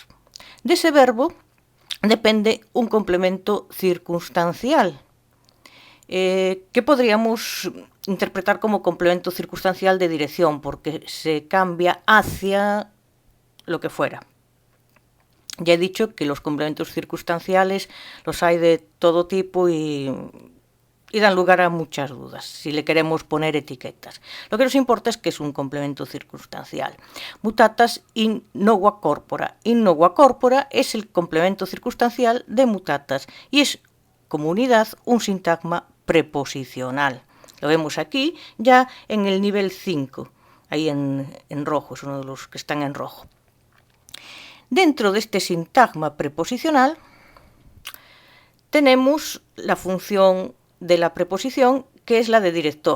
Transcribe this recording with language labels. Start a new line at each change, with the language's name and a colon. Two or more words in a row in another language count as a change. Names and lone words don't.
Spanish: De ese verbo depende un complemento circunstancial, que podríamos interpretar como complemento circunstancial de dirección, porque se cambia hacia lo que fuera. Ya he dicho que los complementos circunstanciales los hay de todo tipo y dan lugar a muchas dudas, si le queremos poner etiquetas. Lo que nos importa es que es un complemento circunstancial.
Latin: Mutatas in nova corpora. In nova corpora
Spanish: es el complemento circunstancial de mutatas y es como unidad un sintagma preposicional. Lo vemos aquí ya en el nivel 5, ahí en rojo, es uno de los que están en rojo. Dentro de este sintagma preposicional tenemos la función de la preposición, que es la de director.